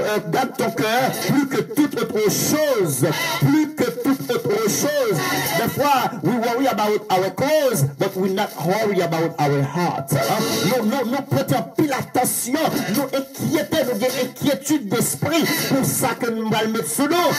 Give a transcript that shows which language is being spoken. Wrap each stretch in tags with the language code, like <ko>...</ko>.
<fr>Garde ton cœur plus que toute autre chose. Plus que toute autre chose. Des fois,</fr> <en>we worry about our clothes, but we not worry about our heart.</en> <fr>Nous prêtons pile attention, nous inquiétons, nous avons inquiétude d'esprit pour ça que nous allons mettre sous nous.</fr>